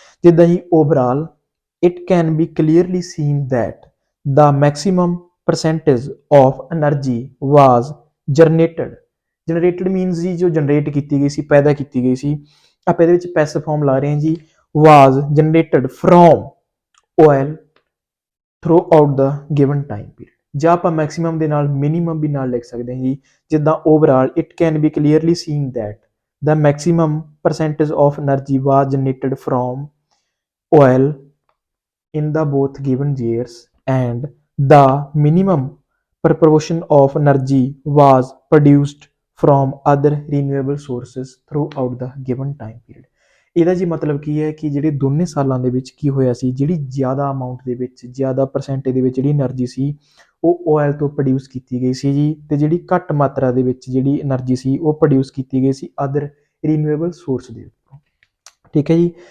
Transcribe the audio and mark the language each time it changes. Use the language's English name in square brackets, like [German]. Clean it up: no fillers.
[English] ਜਿੱਦਾਂ ਜੀ overall it can be clearly seen that the maximum percentage of energy was generated means [Punjabi] ਜੀ ਜੋ generate ਕੀਤੀ ਗਈ ਸੀ, [English] ਪੈਦਾ ਕੀਤੀ ਗਈ ਸੀ। [Punjabi] ਆਪਾਂ ਇਹਦੇ ਵਿੱਚ ਪੈਸਿਵ ਫਾਰਮ ਲਾ ਰਹੇ ਹਾਂ ਜੀ, [English] was generated from oil throughout the given time period। [Punjabi] ਜਾਂ ਆਪਾਂ ਮੈਕਸਿਮਮ ਦੇ ਨਾਲ ਮਿਨੀਮਮ ਵੀ ਨਾਲ ਲਿਖ ਸਕਦੇ ਹਾਂ ਜੀ। [English] ਜਿੱਦਾਂ overall it can be clearly seen that the maximum percentage of energy was generated from oil in the both given years and the minimum proportion of energy was produced from other renewable sources throughout the given time period। [Punjabi] ਇਹਦਾ ਜੀ ਮਤਲਬ ਕੀ ਹੈ ਕਿ ਜਿਹੜੇ ਦੋਨੇ ਸਾਲਾਂ ਦੇ ਵਿੱਚ ਕੀ ਹੋਇਆ ਸੀ, ਜਿਹੜੀ ਜ਼ਿਆਦਾ ਅਮਾਉਂਟ ਦੇ ਵਿੱਚ, ਜ਼ਿਆਦਾ ਪਰਸੈਂਟੇਜ ਦੇ ਵਿੱਚ ਜਿਹੜੀ એનર્ਜੀ ਸੀ ਉਹ ਆਇਲ ਤੋਂ ਪ੍ਰੋਡਿਊਸ ਕੀਤੀ ਗਈ ਸੀ ਜੀ, ਤੇ ਜਿਹੜੀ ਘੱਟ ਮਾਤਰਾ ਦੇ ਵਿੱਚ ਜਿਹੜੀ એનર્ਜੀ ਸੀ ਉਹ ਪ੍ਰੋਡਿਊਸ ਕੀਤੀ ਗਈ ਸੀ ਅਦਰ ਰੀਨਿਊਏਬਲ ਸੋਰਸ ਦੇ ਉੱਪਰੋਂ, ਠੀਕ ਹੈ ਜੀ।